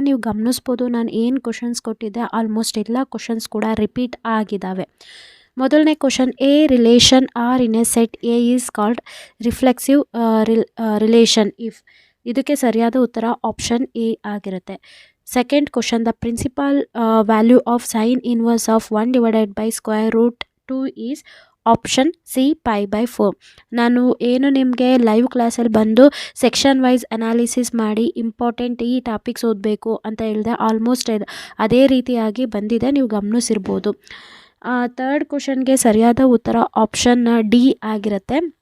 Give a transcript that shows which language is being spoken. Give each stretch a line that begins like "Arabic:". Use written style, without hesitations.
Kannada: ನೀವು ಗಮನಿಸ್ಬೋದು, ನಾನು ಏನು ಕ್ವಶನ್ಸ್ ಕೊಟ್ಟಿದ್ದೆ ಆಲ್ಮೋಸ್ಟ್ ಎಲ್ಲ ಕ್ವಶನ್ಸ್ ಕೂಡ ರಿಪೀಟ್ ಆಗಿದ್ದಾವೆ. ಮೊದಲನೇ question,
English: A relation R in a set A is called reflexive relation if.
Kannada: ಇದಕ್ಕೆ ಸರಿಯಾದ ಉತ್ತರ ಆಪ್ಷನ್ ಎ ಆಗಿರುತ್ತೆ.
English: Second question, the principal value of sine inverse of 1 divided by square root 2 is option C π/4.
Kannada: ನಾನು ಏನು ನಿಮಗೆ live ಕ್ಲಾಸಲ್ಲಿ ಬಂದು section wise analysis ಮಾಡಿ ಇಂಪಾರ್ಟೆಂಟ್ ಈ ಟಾಪಿಕ್ಸ್ ಓದಬೇಕು ಅಂತ ಹೇಳಿದೆ, ಆಲ್ಮೋಸ್ಟ್ ಅದೇ ರೀತಿಯಾಗಿ ಬಂದಿದೆ, ನೀವು ಗಮನಿಸಿರ್ಬೋದು. ಥರ್ಡ್ ಕ್ವಶನ್ಗೆ ಸರಿಯಾದ ಉತ್ತರ ಆಪ್ಷನ್ ಡಿ ಆಗಿರುತ್ತೆ.